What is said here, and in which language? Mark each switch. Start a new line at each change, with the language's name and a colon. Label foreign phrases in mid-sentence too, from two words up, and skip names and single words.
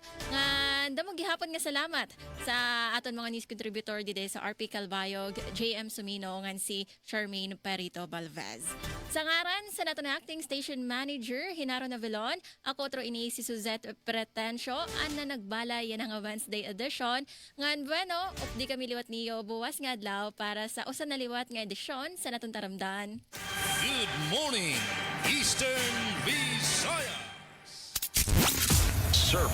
Waray: Nga damo gihapon nga salamat sa aton mga
English: news contributor
Waray: dide sa RP Calbayog, JM Sumino ngan si Charmaine Perito Balvez. Sa ngaran sa nato na acting station manager Hinaro Navilon, ako otro ini si Suzette Pretencio an na nagbalay yan ang
English: Wednesday edition.
Waray: Ngan bueno, di kami liwat niyo buwas nga adlaw para sa usa na liwat nga edisyon sa natong taramdan.
English: Good morning, Eastern Visayas.